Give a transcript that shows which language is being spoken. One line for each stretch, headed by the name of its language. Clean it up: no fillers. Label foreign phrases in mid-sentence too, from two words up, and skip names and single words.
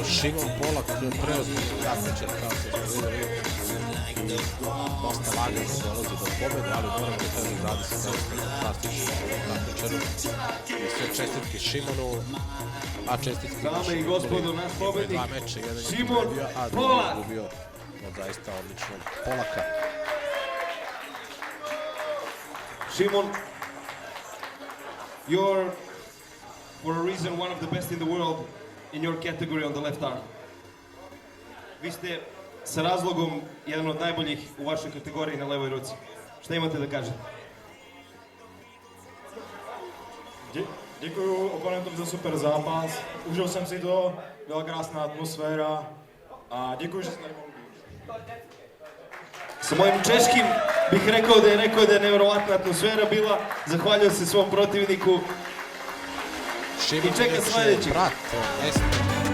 Serbian: Šimon Polak preozbiljno takmičar, kao što smo videli, i dosta lagano dolazi do pobede, ali moram da kažem, radi se zaista fantastično takmičaru. I sve čestitke Šimonu, a čestitke Dame i gospodo, naš pobednik, 2 meča, jedan je Šimon pobjedio, a drugi Polak. je izgubio od zaista odličnog Polaka. Šimon,
English: you're, for a reason, one of the best in the world in your category on the left arm.
Serbian: Vi ste sa razlogom jedan od najboljih u vašoj kategoriji na levoj ruci. Šta imate da kažete?
Czech: Děkuju oponentům za super zápas, užil jsem si to, byla krásná atmosféra a děkuji, že jste tady mohl být.
Serbian: Sa mojim češkim bih rekao da je nevjerovatna atmosfera bila. Zahvaljujem se svom protivniku. Šimon I čeka inače sledeći. brat Esme